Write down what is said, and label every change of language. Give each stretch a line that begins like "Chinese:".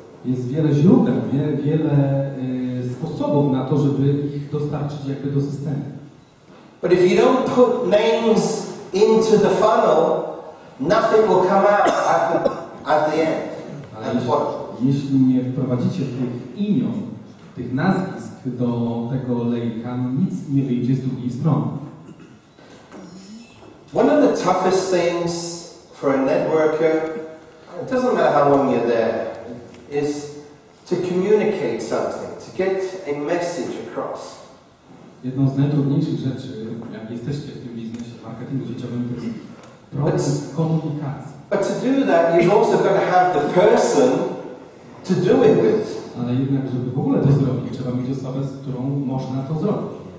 Polish: Jest wiele źródeł, wiele sposobów na to, żeby ich dostarczyć jakby do systemu.
English: But if you don't put names into the funnel, nothing will come out at the end.
Polish: Ale jeśli nie wprowadzicie tych imion, tych nazwisk do tego lejka, nic nie wyjdzie z drugiej strony.
English: One of the toughest things for a networker, it doesn't matter how long you're there, is to communicate something, to get a message across.
Polish: Jedną z najtrudniejszych rzeczy, jak jesteście w tym biznesie, w marketingu sieciowym, to jest proces komunikacji.
English: But to do that, you've also got to have the person to do it with.
Polish: Ale jednak, żeby w ogóle to zrobić, trzeba mieć osobę, z którą można to zrobić.